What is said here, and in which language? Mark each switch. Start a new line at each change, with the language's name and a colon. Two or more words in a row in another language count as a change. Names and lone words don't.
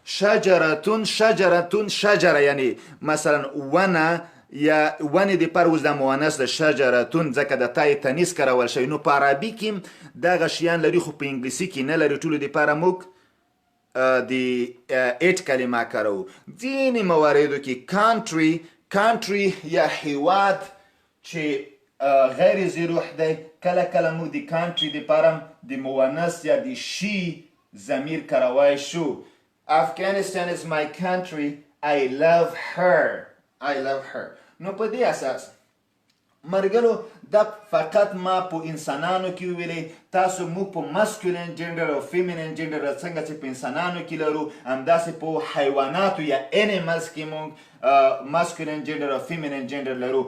Pashto: شجره یعنی مثلا ونه یا ونې د پر اوس د مؤنث د شجرتون ځکه د تای تنیس کارول شوی نو په عربي کې دغه شیان لري خو په انګلیسي کې نه لري ټولو دپاره موږ د اټ کلمه کاروو ځینې مواردو کې کانټري یا هیواد چې غیر زی روح دی. کله کله موږ د کانټري دپاره د مونث یا د شي ضمیر کاروی شو.
English: Afghanistan is my country. I love her. I love her.
Pashto: نو په دې اساس مرګلو دا فقط ما په انسانانو کې ویلې، تاسو موږ په
English: masculine gender
Pashto: او
English: feminine gender
Pashto: څنګه چې په انسانانو کې لرو همداسې په حیواناتو یا انیملز کې موږ
English: masculine gender
Pashto: او
English: feminine gender
Pashto: لرو.